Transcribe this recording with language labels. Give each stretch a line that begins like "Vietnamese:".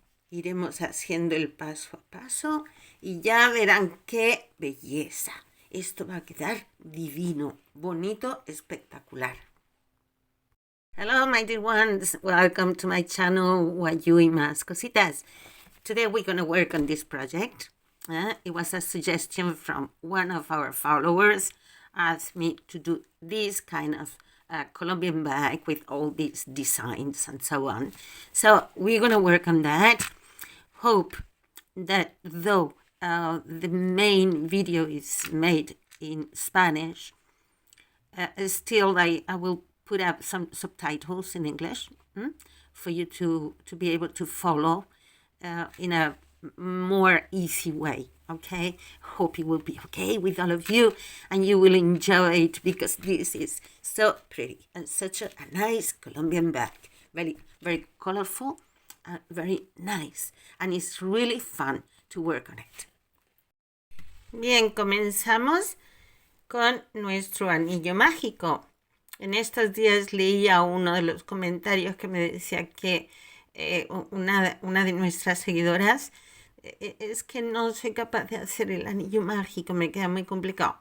Spanish: Iremos haciendo el paso a paso y ya verán qué belleza. Esto va a quedar divino, bonito, espectacular.
English: Hello, my dear ones. Welcome to my channel, Wayuu y más cositas. Today we're going to work on this project. It was a suggestion from one of our followers, asked me to do this kind of Colombian bag with all these designs and so on. So we're going to work on that. Hope that though the main video is made in Spanish, still I will put up some subtitles in English for you to be able to follow in a more easy way. Okay, hope it will be okay with all of you and you will enjoy it because this is so pretty and such a nice Colombian bag. Very, very colorful, very nice, and it's really fun to work on it.
Spanish: Bien, comenzamos con nuestro anillo mágico. En estos días leía uno de los comentarios que me decía que una de nuestras seguidoras es que no soy capaz de hacer el anillo mágico, me queda muy complicado.